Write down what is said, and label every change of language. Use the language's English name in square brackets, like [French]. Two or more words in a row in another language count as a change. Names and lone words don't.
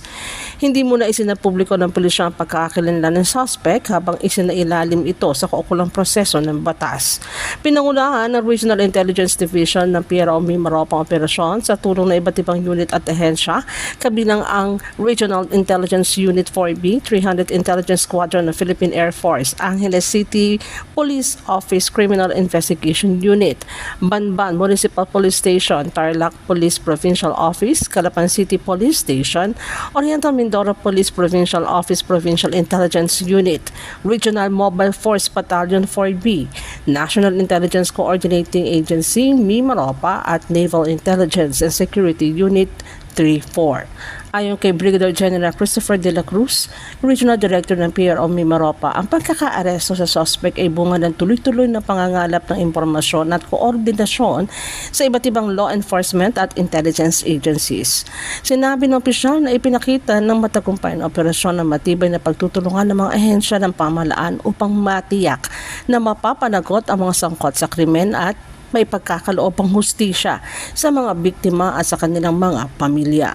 [Filipino] Hindi muna isinapubliko ng pulisya ang pagkakakilanlan ng suspect habang isinailalim ito sa kaukulang proseso ng batas. Pinangunahan ng Regional Intelligence Division ng PRO Mimaropa operasyon sa tulong ng iba't ibang unit at ahensya, kabilang ang Regional Intelligence Unit 4B, 300 Intelligence Squadron ng Philippine Air Force, Angeles City Police Office Criminal Investigation Unit, Banban Municipal Police Station, Tarlac Police Provincial Office, Calapan City Police Station, Oriental Mindoro Police Provincial Office Provincial Intelligence Unit, Regional Mobile Force Battalion 4B, National Intelligence Coordinating Agency, Mimaropa at Naval Intelligence and Security Unit 3-4. Ayon kay Brigadier General Christopher De La Cruz, Regional Director ng PRO Mimaropa, ang pagkakaaresto sa suspect ay bunga ng tuloy-tuloy na pangangalap ng impormasyon at koordinasyon sa iba't ibang [English] law enforcement [Filipino] at intelligence agencies. Sinabi ng opisyal na ipinakita ng matagumpay na operasyon ng matibay na pagtutulungan ng mga ahensya ng pamahalaan upang matiyak na mapapanagot ang mga sangkot sa krimen at may pagkakaloobang hustisya sa mga biktima at sa kanilang mga pamilya.